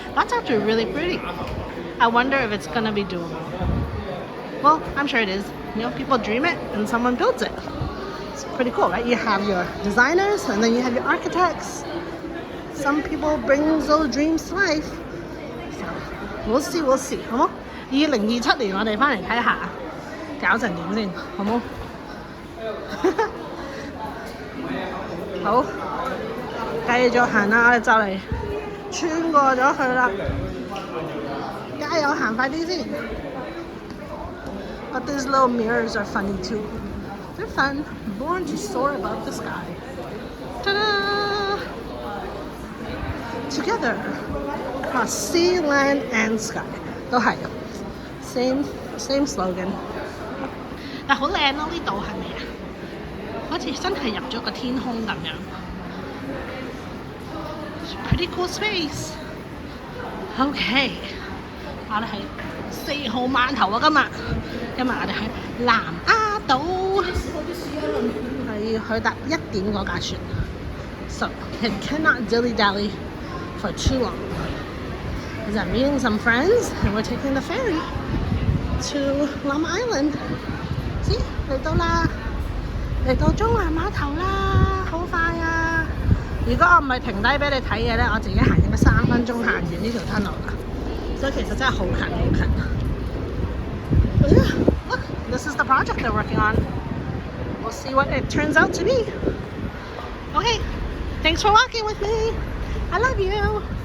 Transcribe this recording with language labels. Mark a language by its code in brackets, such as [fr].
[en] That's actually really pretty. I wonder if it's gonna be doable. Well, I'm sure it is. You know, people dream it and someone builds it. It's pretty cool, right? You have your designers and then you have your architects. Some people bring those dreams to life. So, we'll see, [yue] 好冇？2027年我哋翻嚟睇下，搞成點先，好冇？好，繼續行啦，我哋就嚟穿過咗去啦，加油行快啲先。 [en] But these little mirrors are funny too. They're fun. Born to soar above the sky. Ta-da! Together, across sea, land, and sky. [yue] 都係 [en] same slogan. [yue] 但好靚咯，呢度係咪啊？好似真係入咗個天空咁樣。 [en] pretty cool space. OK， [yue] 我哋係4號碼頭啊，今日我哋喺南丫島，係要去搭1點嗰架船 ， [en] so it cannot dilly-dally for too long. Because I'm meeting some friends and we're taking the ferry to Llama Island. [yue] See， 嚟到啦，嚟到中環碼頭啦，好快啊！如果我唔係停低俾你睇嘅咧，我自己行應該3分鐘行完呢條 tunnel 啦，所以其實真係好近好近。 [en] Look, this is the project they're working on. We'll see what it turns out to be. Okay, thanks for walking with me. I love you.